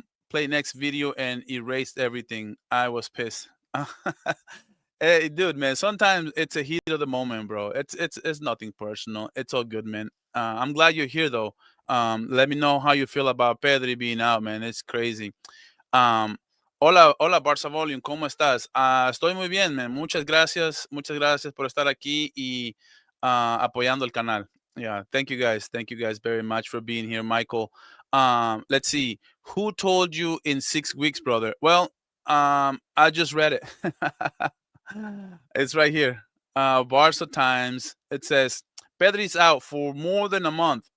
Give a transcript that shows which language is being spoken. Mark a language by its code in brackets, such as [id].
[en] Play next video and erased everything. I was pissed. Hey, dude, man. Sometimes it's a heat of the moment, bro. It's nothing personal. It's all good, man. I'm glad you're here, though. Let me know how you feel about Pedri being out, man. It's crazy. [es] Um, Hola, hola, Barça Volume, ¿cómo estás? Estoy muy bien, man. Muchas gracias por estar aquí y apoyando el canal. [en] Yeah, thank you guys very much for being here, Michael. Let's see, who told you in 6 weeks, brother? Well, I just read it. It's right here. Barca Times. It says Pedri's out for more than a month.